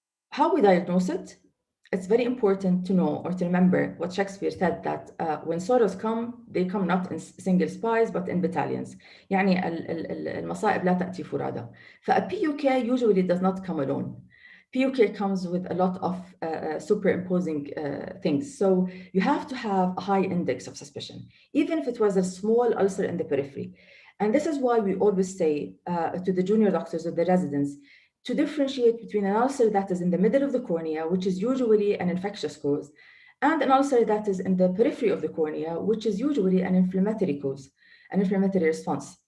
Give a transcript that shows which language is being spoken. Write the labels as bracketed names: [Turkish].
[English] How we diagnose it? It's very important to know or to remember what Shakespeare said, that when sorrows come, they come not in single spies, but in battalions. [Arabic] يعني المصائب لا تأتي فرادى. [English] فA PUK usually does not come alone. PUK comes with a lot of superimposing things. So you have to have a high index of suspicion, even if it was a small ulcer in the periphery. And this is why we always say to the junior doctors or the residents to differentiate between an ulcer that is in the middle of the cornea, which is usually an infectious cause, and an ulcer that is in the periphery of the cornea, which is usually an inflammatory cause, an inflammatory response.